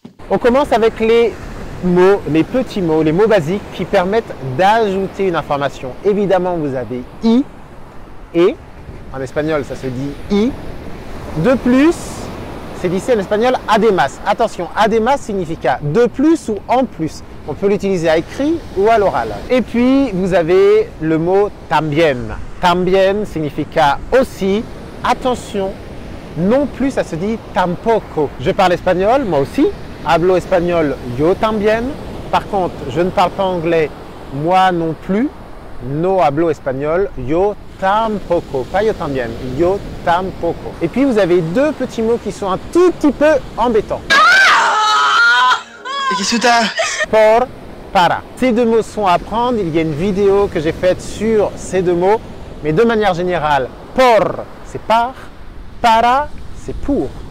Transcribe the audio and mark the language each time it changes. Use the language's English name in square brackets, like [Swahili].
[French] On commence avec les mots, les petits mots, les mots basiques qui permettent d'ajouter une information. Évidemment, vous avez i, et, en espagnol, ça se dit i. De plus, c'est dit en espagnol además. Attention, además signifie de plus ou en plus. On peut l'utiliser à écrit ou à l'oral. Et puis, vous avez le mot también. También signifie aussi. Attention, non plus, ça se dit tampoco. Je parle espagnol, moi aussi. [Spanish] Hablo espagnol, yo también. [French] Par contre, je ne parle pas anglais, moi non plus. [Spanish] No hablo espagnol, yo tampoco. Pas yo también, yo tampoco. [French] Et puis, vous avez deux petits mots qui sont un tout petit peu embêtants. Qu'est-ce que t'as? [Spanish] Por, para. [French] Ces deux mots sont à apprendre. Il y a une vidéo que j'ai faite sur ces deux mots. Mais de manière générale, por, c'est par. Para, c'est pour.